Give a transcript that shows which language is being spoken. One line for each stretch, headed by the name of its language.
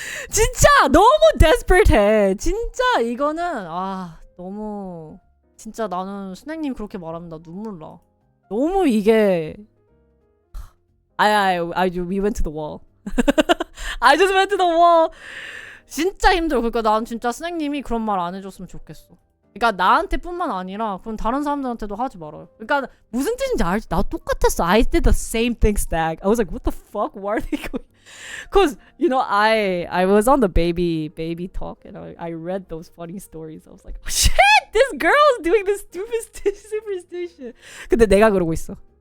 Korean: 진짜 너무 desperate. 진짜 이거는 너무 진짜 나는 스낵님 그렇게 말하면 나 눈물 나. 너무 이게
English: we went to the wall. I just went to the wall.
Korean: 진짜 힘들어. 그러니까 난 진짜 스낵님이 그런 말 안 해줬으면 좋겠어. 그러니까 나한테뿐만 아니라 그럼 다른 사람들한테도 하지 말아요. 그러니까 무슨 뜻인지 알지? 나 똑같았어.
English: I did the same thing, Stack. I was like, what the fuck? Why are they going? Because you know, I was on the baby talk and I read those funny stories. I was like, oh, shit, this girl is doing this stupid superstition.
Korean: 근데 내가 그러고 있어.